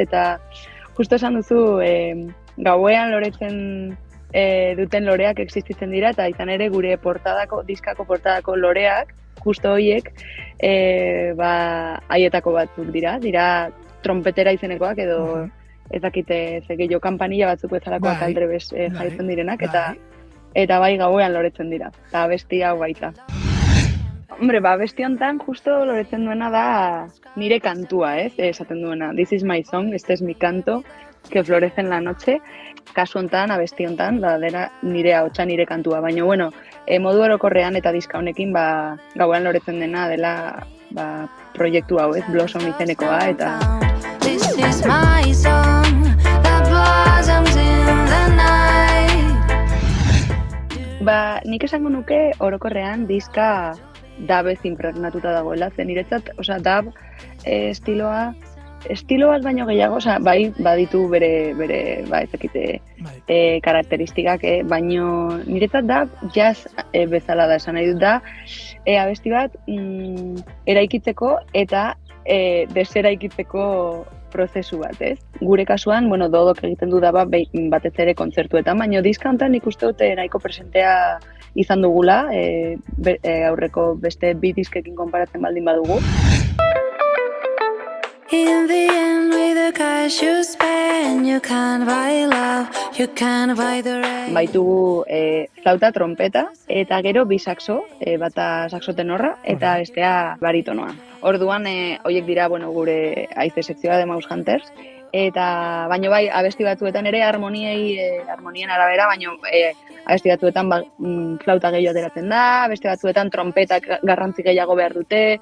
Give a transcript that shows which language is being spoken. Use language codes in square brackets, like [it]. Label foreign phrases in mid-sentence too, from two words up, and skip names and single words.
[eu] Eta justo esan duzu, gauean loretzen duten loreak existitzen dira, eta izan ere gure diskako portadako loreak, justo horiek, haietako batzuk dira trompetera izenekoak edo ez dakite gehiago kanpanilla batzuk bezalakoak aldrebes jaitzen direnak, eta bai gauean loretzen dira, eta abesti hau baita. Hombre, abesti honetan justo loretzen duena da nire kantua, ez? Esaten duena, [en] this is my song, [es] este es mi canto, que florece en la noche. [eu] Kasu honetan, abesti honetan, dena nire ahotsa, nire kantua. Baina, modu orokorrean eta diska honekin, gauean loretzen dena dela proiektu hau, ez? Blossom izenekoa, eta... [en] This is my song that blossoms in the night. [eu] Nik esango nuke orokorrean diska dabez impregnatuta dagoela, zen niretzat, dab estiloa bat baino gehiago, bai baditu bere ezakite karakteristikak, baino niretzat dab jazz bezala da, esan nahi dut da, abesti bat eraikitzeko eta deseraikitzeko prozesu bat, ez? Gure kasuan, Dodok egiten du da batez ere kontzertuetan, baina diska honetan nik uste dute nahiko presentea izan dugula, aurreko beste bi diskekin konparatzen baldin badugu. [en] In the end, with the cash you spend, you can't buy love, you can't buy the rain. [eu] Baitugu flauta, trompeta, eta gero bi saxo, bata saxo tenorra, eta bestea baritonoa. Orduan, hoiek dira, bueno, gure haize sekzioa de Mouse Hunters, eta baino bai, abesti batzuetan ere harmonien arabera, baino abesti batzuetan flauta gehiago ateratzen da, beste batzuetan trompetak garrantzi gehiago behar dute.